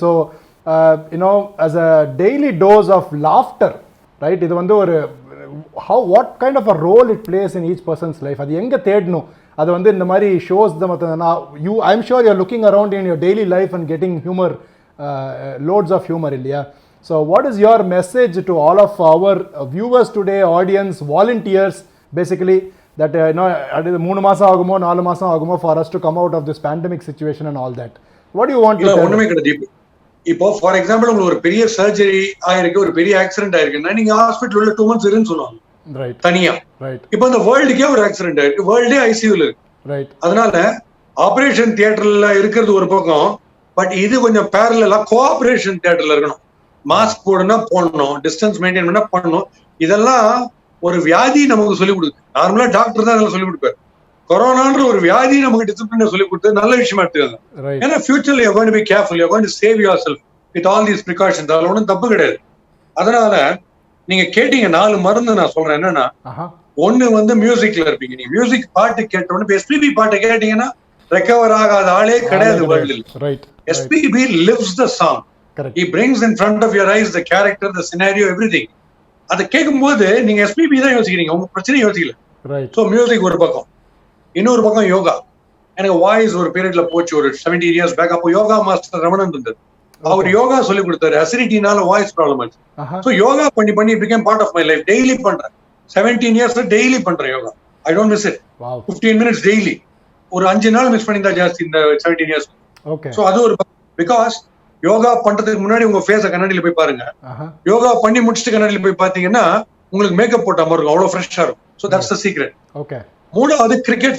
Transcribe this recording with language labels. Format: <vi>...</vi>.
<en>So you know as a daily dose of laughter, right?</en> <ta>இது வந்து ஒரு</ta> <en>What kind of a role it plays in each persons life.</en> <ta>அது எங்கே தேடணும்? அது வந்து இந்த மாதிரி ஷோஸ் தான்.</ta> <en>I am sure you are looking around in your daily life and getting humour, loads of humor</en> <ta>இல்லையா?</ta> <en>So what is your message to all of our viewers today, audience, volunteers basically, that you know</en> <ta>3 மாசம் ஆகுமோ 4 மாசம் ஆகுமோ</ta> <en>for us to come out of this pandemic situation and all that? What do you want to tell?</en> <ta>ஒண்ணுமே கிடையாது. இப்போ for example உங்களுக்கு ஒரு பெரிய சர்ஜரி ஆயிருக்கு, ஒரு பெரிய ஆக்சிடென்ட் ஆயிருக்குன்னா நீங்க ஹாஸ்பிட்டல் உள்ள 2 months இருன்னு சொல்லுவாங்க, ரைட்? தனியா. ரைட். இப்போ இந்த வேர்ல்டுக்கே ஒரு ஆக்சிடென்ட் ஆயிருக்கு, வேர்ல்டே ஐசியூல இருக்கு, ரைட்? அதனால ஆபரேஷன் தியேட்டர்ல இருக்கிறது ஒரு பக்கம், பட் இது கொஞ்சம் பேரலா கோஆபரேஷன் தியேட்டர்ல இருக்கணும். மாஸ்க் போடணும், போடணும், டிஸ்டன்ஸ் மெயின்டைன் பண்ண பண்ணணும். இதெல்லாம் ஒரு வியாதி நமக்கு சொல்லிக் கொடுக்குது. நார்மலா டாக்டர் தான் இதெல்லாம் சொல்லிக் கொடுப்பாரு. கொரோனான்ற ஒரு வியாதி நமக்கு டிசிப்ளின் சொல்லிக் கொடுத்து நல்ல விஷயமா எடுத்துக்காங்க.</ta> <en>ஏன்னா ஃபியூச்சர்ல you going to be careful, you going to save your self with all these precautions.</en> <ta>அதுல ஒன்றும் தப்பு கிடையாது. அதனால நீங்க கேட்டீங்க 4 மருந்து நான் சொல்றேன். என்னன்னா, ஒண்ணு வந்து மியூசிக்ல இருப்பீங்க. நீங்க மியூசிக் பாட்டு கேட்டோன்னு, எஸ்பிபி பாட்டு கேட்டீங்கன்னா ரெக்கவர் ஆகாத ஆளே கிடையாது வேர்ல்டில்.</ta> <en>SPB lives the song. Correct. He brings in front of your eyes the character, the scenario, everything.</en> <ta>அதை கேட்கும்போது நீங்க SPB தான் யோசிக்கிறீங்க, உங்க பிரச்சனை யோசிக்கல. ஸோ மியூசிக் ஒரு பக்கம், இன்னொரு பக்கம் யோகா. எனக்கு வாய்ஸ் ஒரு பீரியட்ல போச்சு, ஒரு 17 years பேக். அப்போ யோகா மாஸ்டர் ரமணன் இருந்தார், அவர் யோகா சொல்லி கொடுத்தாரு. அசிடிட்டினால வாய்ஸ் ப்ராப்ளம் ஆச்சு. ஸோ யோகா பண்ணி</ta> <en>became part of my life.</en> <ta>Daily பண்றேன், 17 years டெய்லி பண்றேன் yoga.</ta> <en>I don't miss it.</en> <ta>15 minutes daily. ஒரு 5 நாள் மிஸ் பண்ணியிருந்தா ஜாஸ்தி இந்த 17 years. சோ அது ஒரு, பிகாஸ் யோகா பண்றதுக்கு முன்னாடி உங்க ஃபேஸ கண்ணாடியில போய் பாருங்க, யோகா பண்ணி முடிச்சுட்டு கண்ணாடியில போய் பாத்தீங்கன்னா உங்களுக்கு மேக்கப் போட்ட மாதிரி இருக்கும், அவ்வளவு ஃப்ரெஷ்ஷா இருக்கும்.</ta> <en>So that's the secret.</en> <ta>Okay. மூணாவது கிரிக்கெட்.</ta>